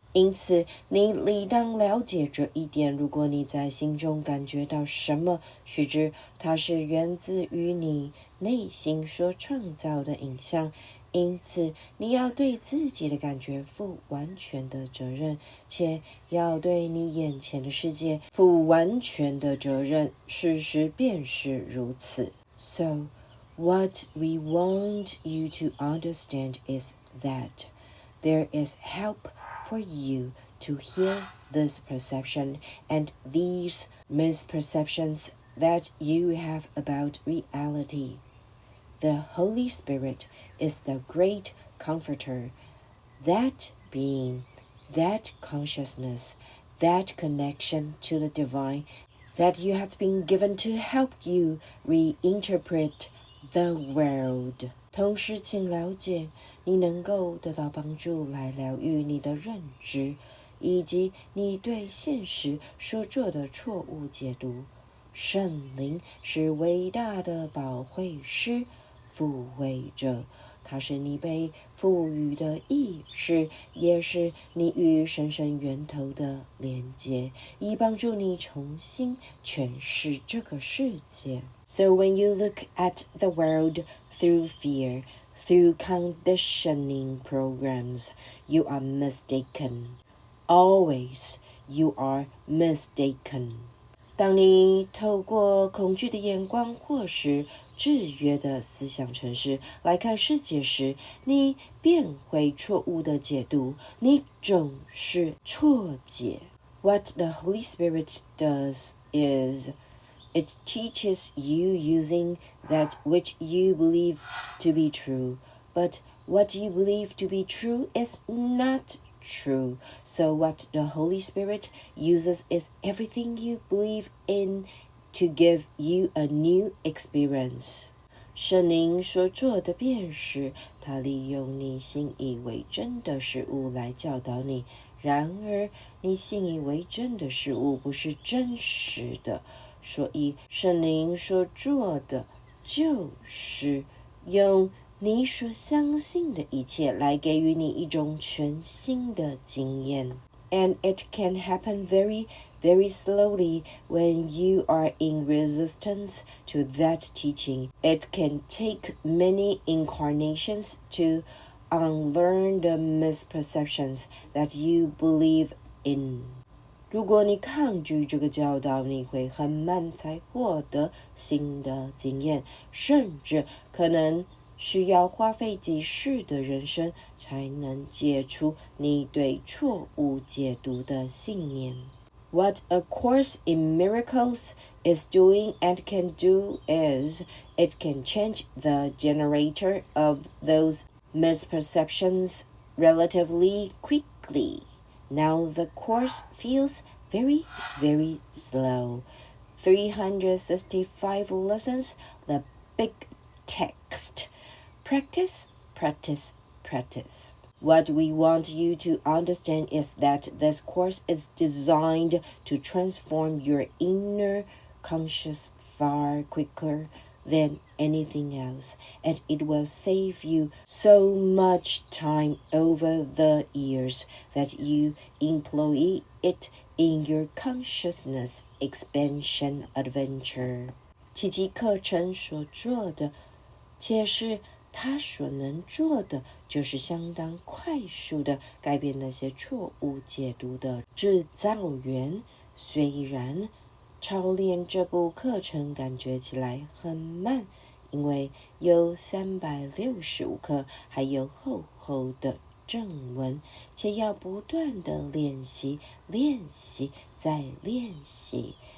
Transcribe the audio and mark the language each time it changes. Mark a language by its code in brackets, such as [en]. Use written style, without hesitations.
[zh] 因此，你理当了解这一点。如果你在心中感觉到什么，须知它是源自于你内心所创造的影像。因此，你要对自己的感觉负完全的责任，且要对你眼前的世界负完全的责任。事实便是如此。 [en] So,What we want you to understand is that there is help for you to heal this perception and these misperceptions that you have about reality. The Holy Spirit is the great comforter, that being, that consciousness, that connection to the divine that you have been given to help you reinterpret.The world. [zh] 同时请了解，你能够得到帮助来疗愈你的认知，以及你对现实所做的错误解读。圣灵是伟大的保惠师、抚慰者，它是你被赋予的意识，也是你与神圣源头的连接，以帮助你重新诠释这个世界。 [en] So when you look at the world through fear, through conditioning programs, you are mistaken. Always, you are mistaken. [zh] 当你透过恐惧的眼光或是制约的思想程式来看世界时，你便会错误的解读，你总是错解。 [en] What the Holy Spirit does is...It teaches you using that which you believe to be true, but what you believe to be true is not true. So what the Holy Spirit uses is everything you believe in to give you a new experience. [zh] 圣灵所做的便是，他利用你信以为真的事物来教导你。然而，你信以为真的事物不是真实的。所以圣灵所做的就是用你所相信的一切来给予你一种全新的经验。 [en] And it can happen very, very slowly when you are in resistance to that teaching. It can take many incarnations to unlearn the misperceptions that you believe in. [zh] 如果你抗拒这个教导，你会很慢才获得新的经验，甚至可能需要花费几世的人生才能解除你对错误解读的信念。 [en] What A Course in Miracles is doing and can do is it can change the generator of those misperceptions relatively quickly. Now the course feels very, very slow. 365 lessons, the big text. Practice, practice, practice. What we want you to understand is that this course is designed to transform your inner conscious far quicker than anything else, and it will save you so much time over the years that you employ it in your consciousness expansion adventure. [zh] 奇迹课程所做的，且是他所能做的，就是相当快速的改变那些错误解读的制造源。虽然操练这部课程感觉起来很慢，因为有365课，还有厚厚的正文，且要不断的练习，练习再练习。